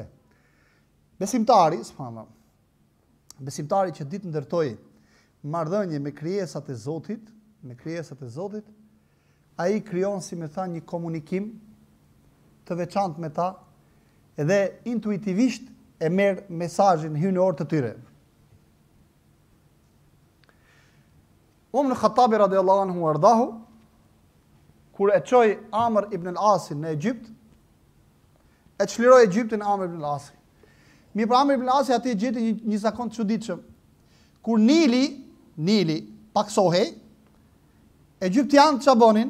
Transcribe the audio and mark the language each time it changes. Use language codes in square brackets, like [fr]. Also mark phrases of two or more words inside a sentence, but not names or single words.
[sq] Besimtari, subhanallahu. Besimtari që ditë ndërtoi marrëdhënie me krijesat e Zotit, ai krijon si më thënë një komunikim të veçantë me ta, edhe intuitivisht e merr mesazhin hyjnor të tyre. Umar al-Khattabi [ar] رضي الله عنه وأرضاه [sq] kur e çoi Amr ibn al-Asin në Egjipt, e çliroi Egjiptin Amr ibn al-Asi. Mirë, për Amr ibn al-Asi aty gjeti një zakon të çuditshëm. Kur Nili paksohej, Egjiptianët ç'a bënin?